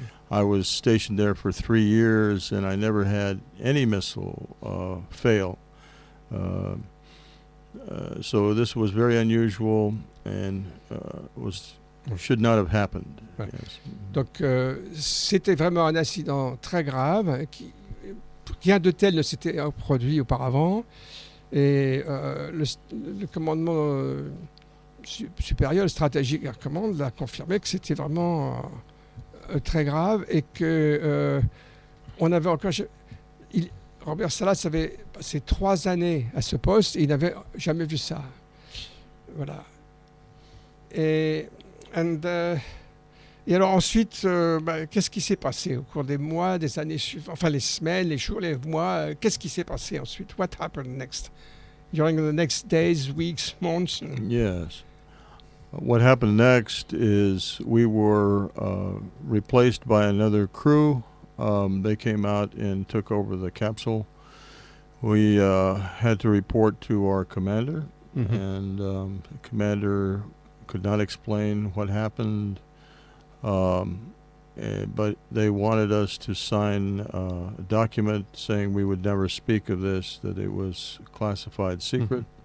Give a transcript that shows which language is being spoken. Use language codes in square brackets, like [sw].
[en] I was stationed there for 3 years, and I never had any missile fail. So this was very unusual and should not have happened. [fr] Ouais. [en] Yes. [fr] Donc c'était vraiment un incident très grave. Rien de tel ne s'était produit auparavant. Et le commandement supérieur, le stratégique Air Command, a confirmé que c'était vraiment très grave et que on avait encore. Robert Salas avait passé 3 années à ce poste et il n'avait jamais vu ça. Voilà. Et alors ensuite, qu'est-ce qui s'est passé au cours des mois, des années suivantes, enfin les semaines, les jours, les mois, qu'est-ce qui s'est passé ensuite? [en] What happened next? During the next days, weeks, months? Yes. What happened next is we were replaced by another crew. They came out and took over the capsule. We had to report to our commander, and the commander could not explain what happened, but they wanted us to sign a document saying we would never speak of this, that it was classified secret.